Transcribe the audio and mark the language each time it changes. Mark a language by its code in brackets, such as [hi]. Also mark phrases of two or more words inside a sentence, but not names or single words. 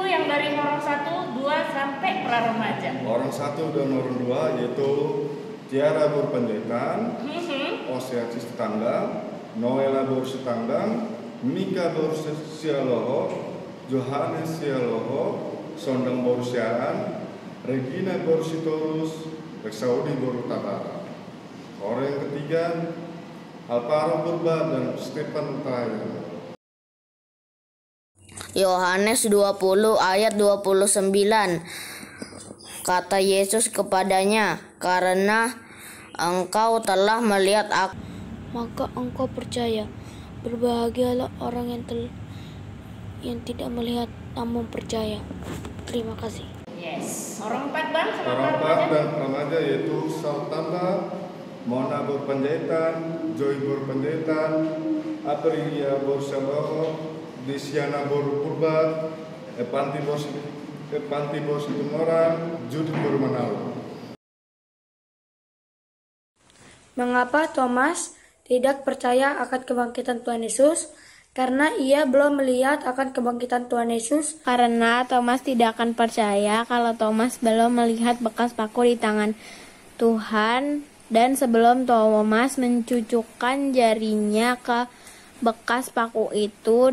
[id] dari orang 1, 2 sampai pra-remaja. Orang 1 dan orang 2 yaitu Tiara berpendetan, Osiasis tetangga, Noela bersetanggang, Mika bersialoho, Johannes sialoho, Sondang bersiaran, Regina bersitorus, Reksaudi berutara. Orang yang ketiga Alvaro Purba dan Stefan Utaya. Yohanes 20 ayat 29. Kata Yesus kepadanya, "Karena engkau telah melihat aku, maka engkau percaya. Berbahagialah orang yang tidak melihat namun percaya." Terima kasih. Yes. Orang 4 Bang sama Orang 4 pra-remaja. dan remaja yaitu Saltamba, Mona berpendetan, Joy berpendetan, Aprilia bersialoho, Desiana berpurba, Epanti Bositumorang, Judith bermanalo. Mengapa Thomas tidak percaya akan kebangkitan Tuhan Yesus? Karena ia belum melihat akan kebangkitan Tuhan Yesus. Karena Thomas tidak akan percaya kalau Thomas belum melihat bekas paku di tangan Tuhan, dan sebelum Thomas mencucukkan jarinya ke bekas paku itu